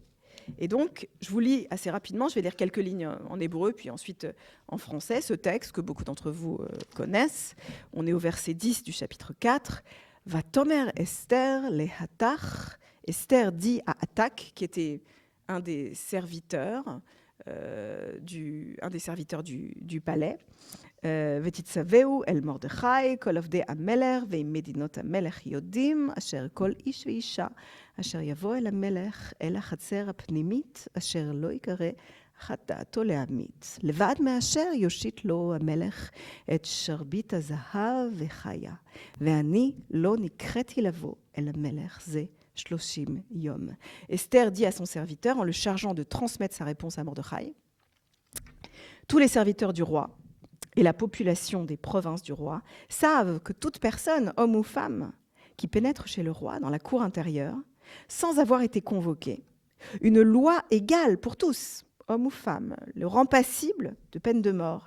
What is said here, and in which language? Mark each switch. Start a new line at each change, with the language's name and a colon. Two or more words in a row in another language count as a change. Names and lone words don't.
French: Et donc, je vous lis assez rapidement, je vais lire quelques lignes en hébreu, puis ensuite en français, ce texte que beaucoup d'entre vous connaissent. On est au verset 10 du chapitre 4. «
Hebrew: ותאמר אסתר להתך
French: » Esther dit à Hatak, qui était un des serviteurs du palais,
Hebrew: ותצווהו אל מרדכי כל עובדי המלך ועם מדינות המלך יודעים אשר כל איש ואישה אשר יבוא אל המלך אל החצר הפנימית אשר לא יקרא חטאתו להמית לבד מאשר יושיט לו המלך את שרביט הזהב וחיה ואני לא נקראתי לבוא אל המלך זה 30 yom.
French: Esther dit à son serviteur en le chargeant de transmettre sa réponse à Mordechai: tous les serviteurs du roi et la population des provinces du roi savent que toute personne, homme ou femme, qui pénètre chez le roi dans la cour intérieure, sans avoir été convoquée, une loi égale pour tous, homme ou femme, le rend passible de peine de mort.